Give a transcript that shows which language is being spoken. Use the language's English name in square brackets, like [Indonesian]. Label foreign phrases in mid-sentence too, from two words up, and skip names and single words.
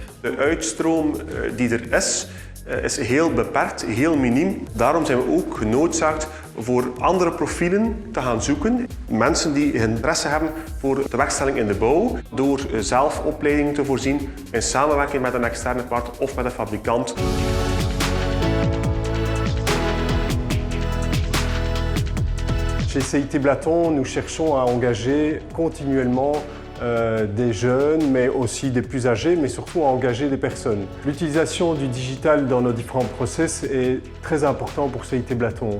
[Dutch] De uitstroom die er is heel beperkt, heel miniem. Daarom zijn we ook genoodzaakt voor andere profielen te gaan zoeken. Mensen die interesse hebben voor de werkstelling in de bouw, door zelf opleidingen te voorzien in samenwerking met een externe part of met een fabrikant. [French] Chez CIT Blaton, nous cherchons à engager continuellement des jeunes, mais aussi des plus âgés, mais surtout à engager des personnes. L'utilisation du digital dans nos différents process est très important pour CIT Blaton.